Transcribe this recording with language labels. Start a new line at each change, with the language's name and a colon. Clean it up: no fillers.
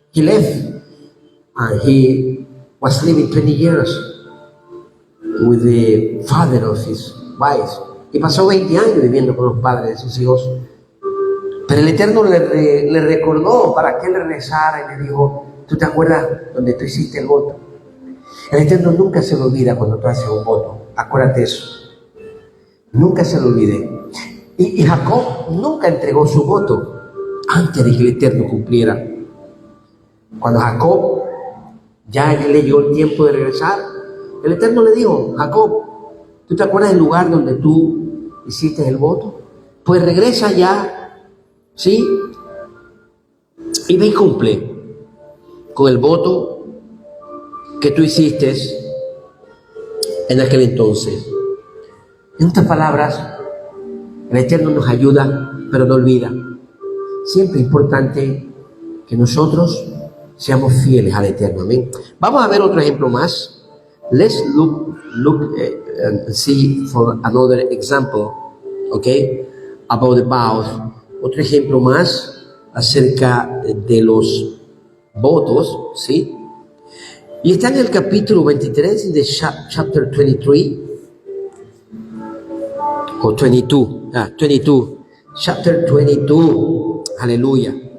English: He left and he was living 20 years with the father of his wife.
Spanish: Y pasó 20 años viviendo con los padres de sus hijos. Pero el Eterno le recordó para que él regresara y le dijo, ¿tú te acuerdas donde tú hiciste el voto? El Eterno nunca se lo olvida cuando tú haces un voto. Acuérdate eso. Nunca se lo olvide. Y Jacob nunca entregó su voto antes de que el Eterno cumpliera. Cuando Jacob ya le llegó el tiempo de regresar, el Eterno le dijo, Jacob, ¿tú te acuerdas del lugar donde tú hiciste el voto? Pues regresa ya, ¿sí? Y ve y cumple con el voto que tú hiciste en aquel entonces. En otras palabras, el Eterno nos ayuda, pero no olvida. Siempre es importante que nosotros seamos fieles al Eterno. Amén. Vamos a ver otro ejemplo más.
English: Let's look and see for another example, okay, about the vows.
Spanish: Otro ejemplo más acerca de los votos, ¿sí? Y está en el capítulo 23 de chapter 23, o 22, 22, chapter 22, aleluya.